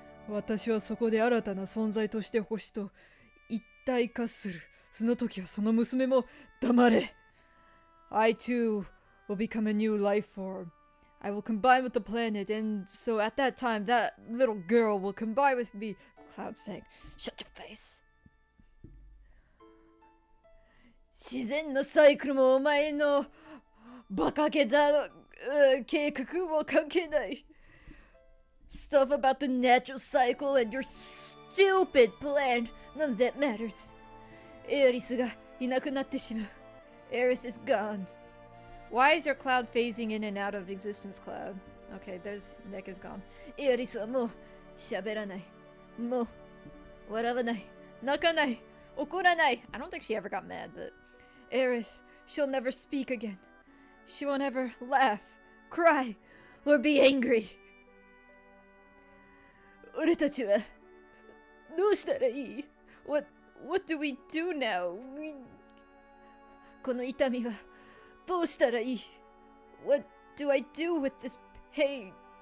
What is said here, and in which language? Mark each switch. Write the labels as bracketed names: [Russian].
[Japanese] 私はそこで新たな存在として星と一体化する。その時はその娘も黙れ。 [English] I too will become a new life form. I will combine with the planet, and so at that time, that little girl will combine with me. Cloud saying, "Shut your face." [Japanese] 自然のサイクルもお前のバカげた計画も関係ない。 [English] Stuff about the natural cycle and your stupid plan. None of that matters. [Japanese] エアリスがいなくなってしまう。 [English] Aerith is gone. Why is your cloud phasing in and out of existence, Cloud? Okay, there's Nick is gone. [Japanese] エアリスはもう喋らない。もう笑わない。泣かない。怒らない。 [English] I don't think she ever got mad, but Aerith, she'll never speak again. She won't ever laugh, cry, or be angry. [Japanese] 俺たちはどうしたらいい? [English] What do we do now? [Japanese] この痛みはどうしたらいい? [English] What do I do with this pain?